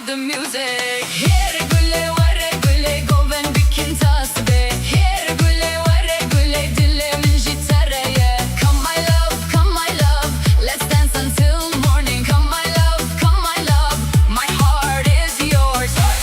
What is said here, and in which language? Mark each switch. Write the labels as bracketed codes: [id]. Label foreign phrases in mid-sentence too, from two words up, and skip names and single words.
[ku] music. Here güle vare güle goven bikin tas be. Here güle vare güle dilimin jitareye. [en] Come my love, let's dance until morning. Come my love, my heart is yours.